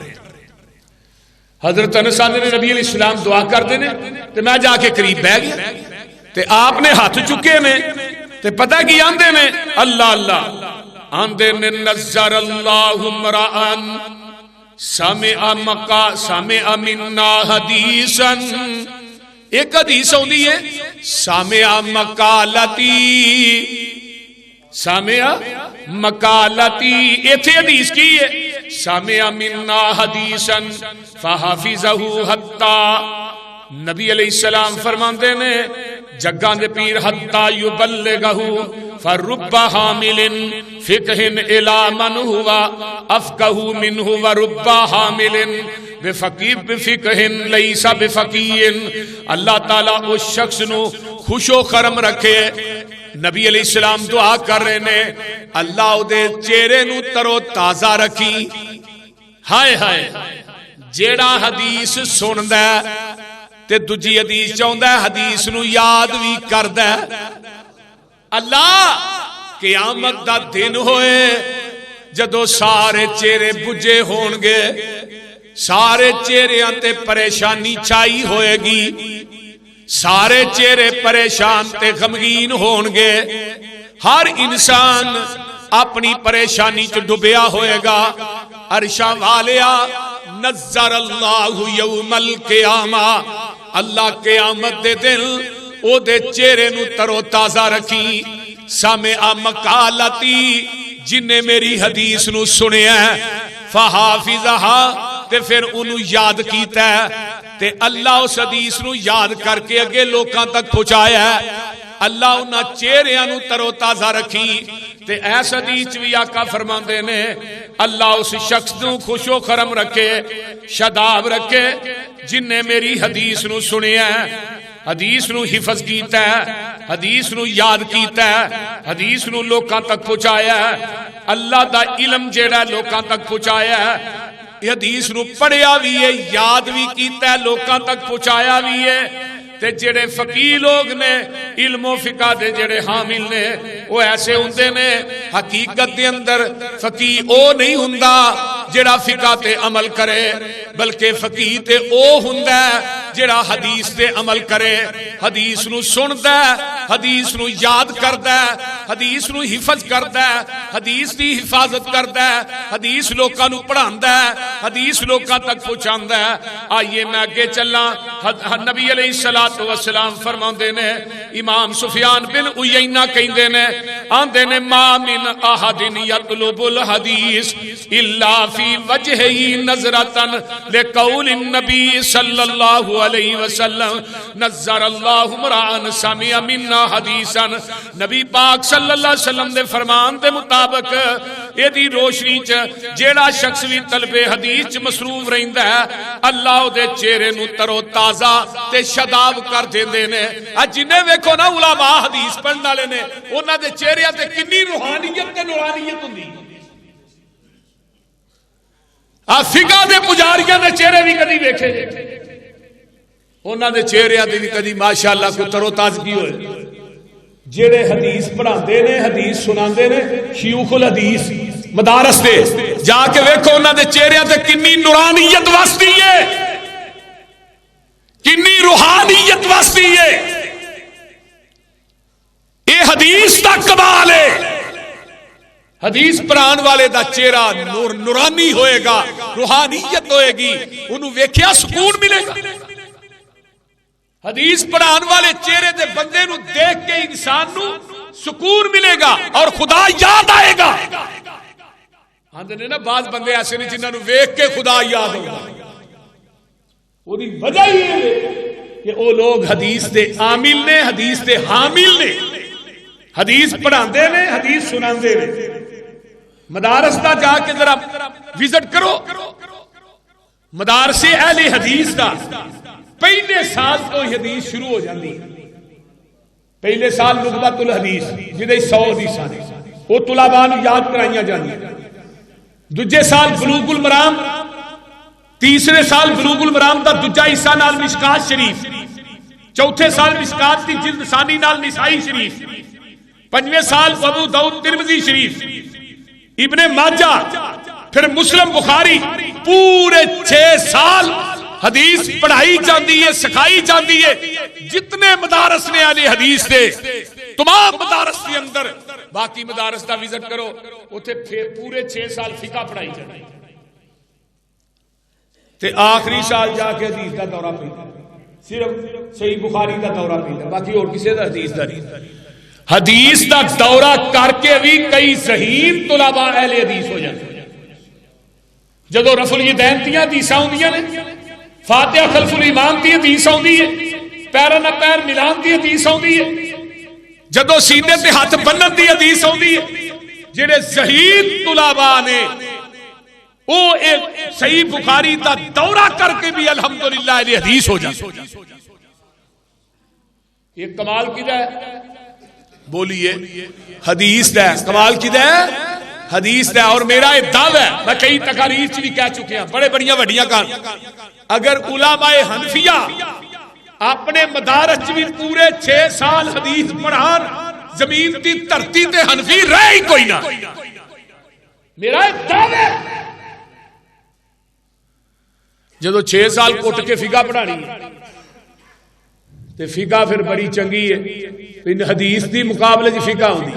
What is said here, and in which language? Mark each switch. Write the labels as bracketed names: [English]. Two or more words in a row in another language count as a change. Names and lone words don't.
[Punjabi] حضرت انس نے نبی علیہ السلام دعا کر دینے تے میں جا کے قریب بیٹھ گیا تے آپ نے ہاتھ چکے نے تے پتہ کی آندے نے اللہ اللہ آندے نے [Arabic] نظر اللہ امرأن سمع منا حدیثا، [Punjabi] ایک حدیث ہوندی ہے [Arabic] سمع مقالتی، سمع مقالتی، [Punjabi] ایتھے حدیث کی ہے [Arabic] سمع منا حدیثا فحافظہ حتی، [Punjabi] نبی علیہ السلام فرماندے نے جگاں دے پیر [Arabic] حتی یبلغہ فرب حامل فقہ الی من ہوا افقہ منہ ورب حامل بفقہ لیس بفقیہ، [Punjabi] اللہ تعالیٰ اس شخص نو خوش و خرم رکھے۔ نبی علیہ السلام دعا کر رہے نے اللہ دے چہرے نو ترو تازہ رکھی۔ ہائے ہائے جیڑا حدیث سندا تے دجی حدیث چاہندا حدیث نو یاد بھی کردا، اللہ قیامت دا دن ہوئے جدو سارے چہرے بجے ہون گے، سارے چہریاں تے پریشانی چھائی ہوئے گی، سارے چہرے پریشان تے غمگین ہون گے، ہر انسان اپنی پریشانی چ ڈبیا ہوئے گا۔ عرشاں والیا [Arabic] نظر اللہ یوم القیامہ، [Punjabi] اللہ قیامت دے دن او دے چہرے نو ترو تازہ رکھی۔ [Arabic] سمع مقالتی، [Punjabi] جن نے میری حدیث نو سنیا فحافظہا تے پھر انہوں یاد کیتا ہے تے اللہ اس حدیث نو یاد کر کے اگے لوکاں تک پہنچایا ہے۔ اللہ انہاں چہریاں نو ترو تازہ رکھی تے ایس حدیث بھی آقا فرماندے نے اللہ اس شخص نو خوش و خرم رکھے، شاداب رکھے جن نے میری حدیث نو سنیا ہے، حدیث نو حفظ کیتا ہے، حدیث نو یاد کیتا ہے، حدیث نو لوکاں تک پہنچایا ہے، اللہ دا علم جیڑا لوکاں تک پہنچایا ہے، حدیث نو پڑھیا بھی ہے، یاد بھی کیتا ہے، لوکاں تک پہنچایا بھی ہے۔ تے جڑے فقیہ لوگ نے علم و فقہ دے جڑے حامل نے وہ ایسے ہوندے نے، حقیقت دے اندر فقیہ او نہیں ہوندا جڑا فقہ تے عمل کرے، بلکہ فقیہ تے او ہوندا جڑا حدیث تے عمل کرے، حدیث نو سندا ہے، حدیث نو یاد کردا ہے، حدیث نو حفظ کردا ہے، حدیث دی حفاظت کردا ہے، حدیث لوکاں نو پڑھاندا ہے، حدیث لوکاں تک پہنچاندا ہے۔ آئیے میں اگے چلاں، نبی علیہ الصلوۃ والسلام فرماندے نے، امام سفیان بن عیینہ کہندے نے، آندے نے [Arabic] ما من احد یطلب الحدیث الا فی وجہہ نظرۃ لقول النبی صلی اللہ علیہ وسلم نظر اللہ امرأ سمع منا حدیثا، [Punjabi] نبی پاک صلی اللہ علیہ وسلم دے فرمان دے مطابق ایدی روشنی چ جیڑا شخص بھی طلب حدیث چ مصروف رہندا ہے اللہ دے چہرے نو ترو تازہ تے شاداب کر دیندے نے۔ جنے ویکھو نا علماء حدیث پڑھن والے نے انہاں دے چہرے تے کنی روحانیت تے نورانیت ہوندی۔ فقہ دے پجاریاں دے چہرے بھی کدی ویکھے انہاں دے چہرے تے بھی کدی ماشاءاللہ کوئی ترو تازگی ہوئے۔ جڑے حدیث پڑھاندے نے حدیث سناندے نے شیوخ الحدیث مدارس دے جا کے ویکھو انہاں دے چہرے تے کنی نورانیت وسدی ہے، کنی روحانیت وسدی ہے۔ اے حدیث دا کمال ہے۔ حدیث پڑھان والے دا چہرہ نورانی ہوئے گا، روحانیت ہوئے گی، انہوں ویکھیا سکون ملے گا۔ حدیث پڑھان والے چہرے دے بندے نو دیکھ کے انسان نو سکون ملے گا اور خدا یاد آئے گا۔ آندے نے نا بعض بندے ایسے نہیں جنہاں نو ویکھ کے خدا یاد ہوگا، وہی وجہ ہی ہے کہ وہ لوگ حدیث دے عامل نے، حدیث دے حامل نے، حدیث پڑھاندے نے، حدیث سناندے نے۔ مدارس دا جا کے ذرا وزٹ کرو، مدارس اہل حدیث دا پہلے سال تو حدیث شروع ہو جاندی۔ پہلے سال نقبۃ الحدیث جدے 100 حدیثاں نے وہ طلباء نوں یاد کرائیاں جاندیاں۔ دوجے سال بلوغ المرام، تیسرے سال بلوغ المرام دا دوجا حصہ نال مشکات شریف، چوتھے سال مشکات دی جلد ثانی نال نسائی شریف، پنجویں سال ابو داؤد ترمذی شریف، ابن ماجہ، پھر مسلم بخاری۔ پورے 6 سال حدیث پڑھائی جاندی ہے، سکھائی جاندی ہے۔ جتنے مدارس نے اہل حدیث دے تمام مدارس کے اندر، باقی مدارس دا وزٹ کرو اوتھے پورے 6 سال فقہ پڑھائی جاندی تے آخری سال جا کے حدیث دا دورہ پیندا، صرف صحیح بخاری دا دورہ پیندا، باقی اور کسی دا حدیث دا نہیں۔ حدیث دا دورہ کر کے بھی کئی ذہین طلباء اہل حدیث ہو جاتے۔ جدو رفع الیدین دیاں حدیثاں ہوندیاں نے، فاتحہ خلف الامام دی حدیث ہوندی ہے، پیراں نال پیر ملان دی حدیث ہوندی ہے، جدو سینے تے ہاتھ بنن دی حدیث ہوندی ہے۔ جڑے ذہین طلباء نے وہ ایک صحیح بخاری دا دورہ کر کے بھی الحمدللہ اہل حدیث ہو جاتے۔ یہ کمال کدا ہے؟ بولیے حدیث دا کمال کدا ہے؟ حدیث دا۔ [Urdu] اور میرا یہ دعویٰ ہے، میں کئی تقاریر چ بھی کہہ چکے ہیں، [Punjabi] بڑے بڑیاں وڈیاں کار، اگر علماء حنفیہ اپنے مدارس بھی پورے 6 سال حدیث پڑھان، زمین دی دھرتی تے حنفی رہ ہی کوئی نہ۔ [Urdu] میرا یہ دعویٰ ہے۔ [Punjabi] جدو 6 سال کٹ کے فقہ پڑھانی تے فقہ پھر بڑی چنگی ہے، حدیث دی مقابلے دی فقہ ہوندی۔